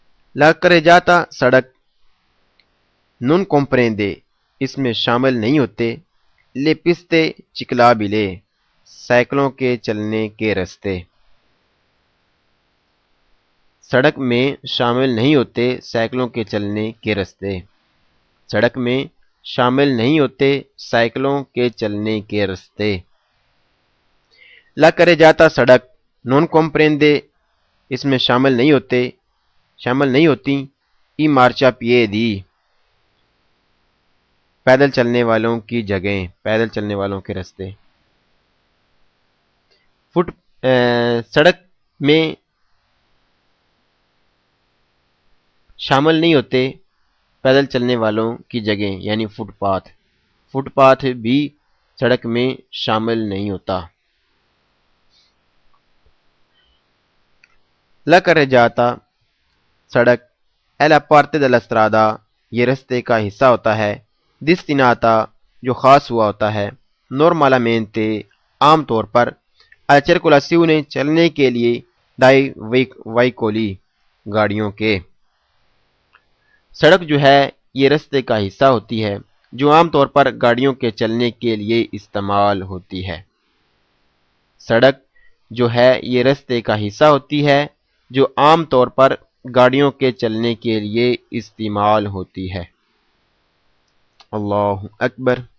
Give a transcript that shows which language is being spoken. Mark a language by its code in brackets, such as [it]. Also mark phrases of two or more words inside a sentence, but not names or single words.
[it] la carreggiata [ur] سڑک [it] non comprende [ur] اس میں شامل نہیں ہوتے [it] le piste ciclabili [ur] سائیکلوں کے چلنے کے راستے سڑک میں شامل نہیں ہوتے سائیکلوں کے چلنے کے راستے سڑک میں شامل نہیں ہوتے سائیکلوں کے چلنے کے راستے [it] la carreggiata [ur] سڑک [it] non comprende [ur] اس میں شامل نہیں ہوتی [it] e marciapiedi [ur] پیدل چلنے والوں کی جگہیں پیدل چلنے والوں کے راستے سڑک میں شامل نہیں ہوتے پیدل چلنے والوں کی جگہیں یعنی فٹ پاتھ بھی سڑک میں شامل نہیں ہوتا [it] la carreggiata [ur] سڑک [it] è la parte della strada [ur] یہ رستے کا حصہ ہوتا ہے destinata جو خاص ہوا ہوتا ہے normalmente عام طور پر [it] alla circolazione [ur] چلنے کے لیے [it] dai veicoli [ur] گاڑیوں کے سڑک جو ہے یہ رستے کا حصہ ہوتی ہے جو عام طور پر گاڑیوں کے چلنے کے لیے استعمال ہوتی ہے سڑک جو ہے یہ رستے کا حصہ ہوتی ہے جو عام طور پر گاڑیوں کے چلنے کے لیے استعمال ہوتی ہے [ar] اللہ اکبر